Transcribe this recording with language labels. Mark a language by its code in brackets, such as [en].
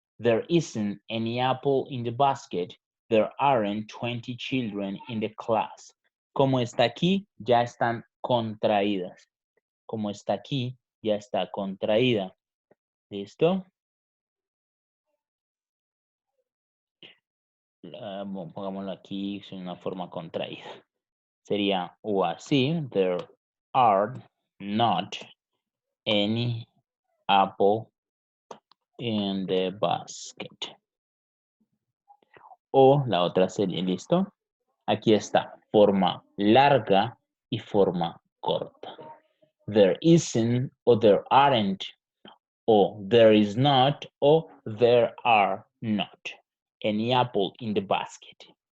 [en] There isn't any apple in the basket. There aren't 20 children in the class. [es] Como está aquí, ya están contraídas. Como está aquí, ya está contraída. ¿Listo? Pongámoslo aquí en una forma contraída. Sería o así. [en] There are not any apple in the basket. [es] O la otra serie, ¿listo? Aquí está, forma larga y forma corta. [en] there isn't, o there aren't, o there is not, o there are not any apple in the basket.